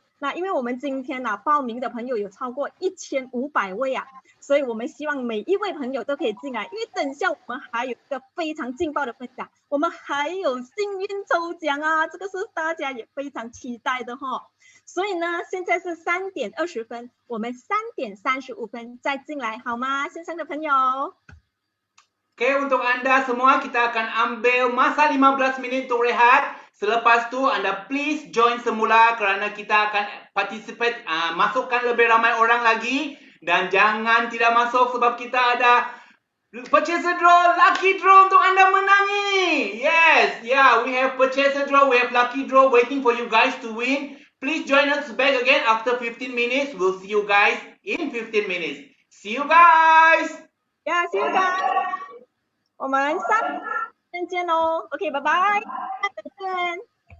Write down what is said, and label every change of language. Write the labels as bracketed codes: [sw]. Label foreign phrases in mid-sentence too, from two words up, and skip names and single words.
[zh] 那因为我们今天报名的朋友有超过1500位啊，所以我们希望每一位朋友都可以进来，因为等一下我们还有一个非常劲爆的分享，我们还有幸运抽奖啊，这个是大家也非常期待的哈。所以呢，现在是3点20分，我们3点35分再进来好吗？线上的朋友。 [ms] Okay, untuk Anda semua kita akan ambil masa 15 minit untuk rehat. Selepas tu anda [en] please join [ms] semula kerana kita akan participate, masukkan lebih ramai orang lagi dan jangan tidak masuk sebab kita ada [en] purchaser draw, lucky draw [ms] untuk anda menangi. [en] Yes, yeah, we have purchaser draw, we have lucky draw waiting for you guys to win. Please join us back again after 15 minutes. We'll see you guys in 15 minutes. See you guys. Yeah, see you guys. [zh] 我们3点见喽。OK， 拜拜，再见。